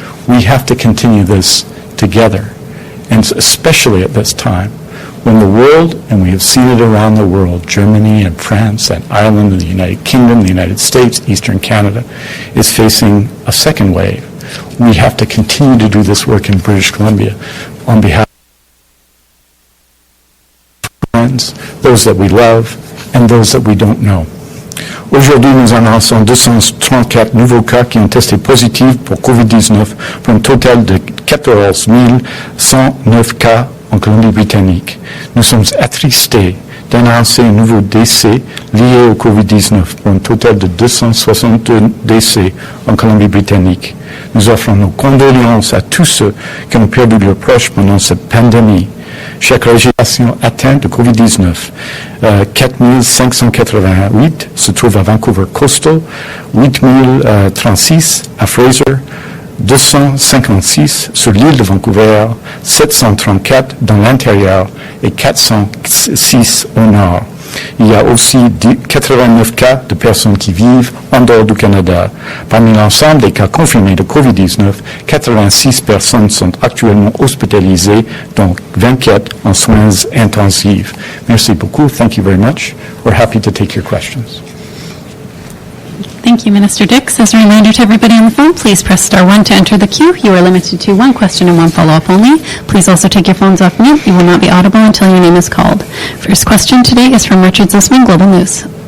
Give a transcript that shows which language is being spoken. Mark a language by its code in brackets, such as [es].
[en] We have to continue this together, and especially at this time, when the world, and we have seen it around the world, Germany and France and Ireland and the United Kingdom, the United States, Eastern Canada, is facing a second wave. We have to continue to do this work in British Columbia on behalf friends, those that we love, and those that we don't know. [fr] Aujourd'hui, nous annonçons 234 nouveaux cas qui ont testé positifs pour COVID-19 pour un total de 14 109 cas en Colombie-Britannique. Nous sommes attristés d'annoncer un nouveau décès lié au COVID-19 pour un total de 262 décès en Colombie-Britannique. Nous offrons nos condoléances à tous ceux qui ont perdu leurs proches pendant cette pandémie. Chaque région atteinte de COVID-19, 4588 se trouve à Vancouver Coastal, 8036 à Fraser, 256 sur l'île de Vancouver, 734 dans l'intérieur et 406 au nord. Il y a aussi 89 cas de personnes qui vivent en dehors du Canada. Parmi l'ensemble des cas confirmés de COVID-19, 86 personnes sont actuellement hospitalisées, dont 24 en soins intensifs. Merci beaucoup. [en] Thank you very much. We're happy to take your questions. Thank you, Minister Dix. As a reminder to everybody on the phone, please press star 1 to enter the queue. You are limited to one question and one follow-up only. Please also take your phones off mute. You will not be audible until your name is called. First question today is from Richard Zussman, Global News.